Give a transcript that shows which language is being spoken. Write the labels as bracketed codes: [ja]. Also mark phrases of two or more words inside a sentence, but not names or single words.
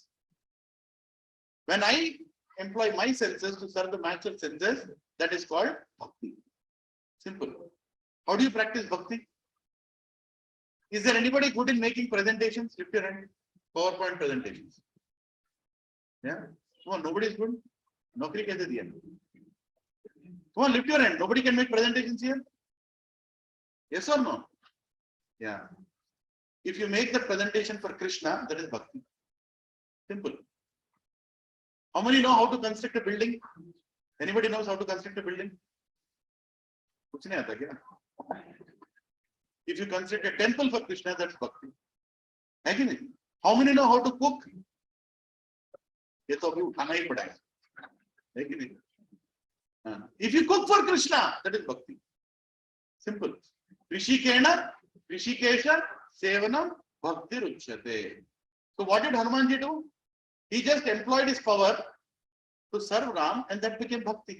[en] When I employ my senses to serve the master senses, that is called bhakti. Simple. How do you practice bhakti? Is there anybody good in making presentations? Lift your hand. PowerPoint presentations. Yeah? Come on, nobody is good. [hi] Nokri kaise diya? [en] Come on, lift your hand. Nobody can make presentations here? Yes or no? Yeah. If you make the presentation for Krishna, that is bhakti. Simple. How many know how to construct a building? Anybody knows how to construct a building? [hi] Kuch nahi aata kya? [en] If you construct a temple for Krishna, that's bhakti. How many know how to cook? [hi] ये तो अभी उठाना ही पड़ेगा. [en] If you cook for Krishna, that is bhakti. Simple. [sa] Rishikena, Rishikesha, Sevanam, Bhakti Ruchyate. [en] So what did Hanumanji do? He just employed his power to serve Ram, and that became bhakti.